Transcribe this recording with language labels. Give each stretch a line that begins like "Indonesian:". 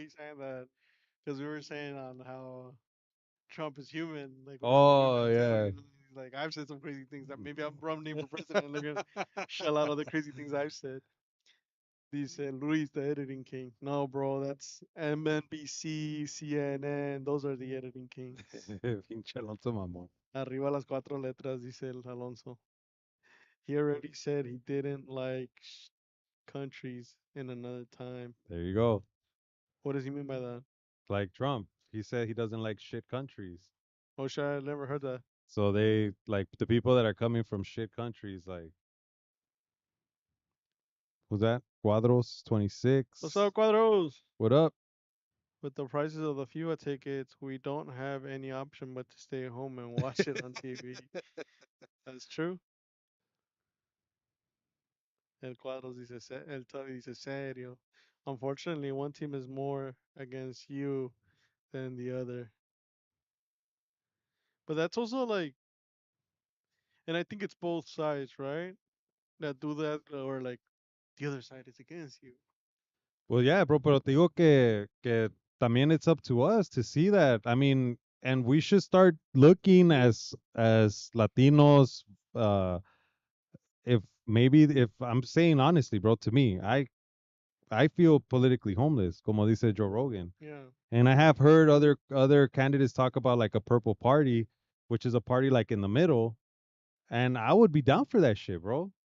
English: He's saying that because we were saying on how Trump is human, like we're on the human yeah. You know? He's like, I've said some crazy things that maybe I'm running for president and they're gonna shell out all the crazy things I've said. Dice Luis, the editing king. No, bro, that's MNBC, CNN. Those are the editing kings.
Spanish: Pinche Alonso mamón. Arriba las cuatro letras, dice el Alonso.
English: He already said he didn't like countries in another time. There you go. What does he mean by that? Like Trump. He said he doesn't like shit countries. Oh, shit, I never heard that. So they like the people that are coming from shit countries, like who's that? Cuadros What's 26. up, Cuadros? What up? With the prices of the FIFA tickets, we don't have any option but to stay home and watch it on TV. That's true.
Spanish: El Cuadros dice, el Toby dice, serio.
English: Unfortunately, one team is more against you than the other. But that's also like, and I think it's both sides, right? That do that, or like the other side is against you. Well, yeah, bro,
Spanish: pero te digo que también
English: it's up to us to see that. I mean, and we should start looking as Latinos, uh if maybe if I'm saying honestly, bro, to me, I feel politically homeless,
Spanish: como dice
English: Joe Rogan. Yeah. And I have heard other candidates talk about like a purple party, which is a party like in the middle, and I would be down for that shit, bro.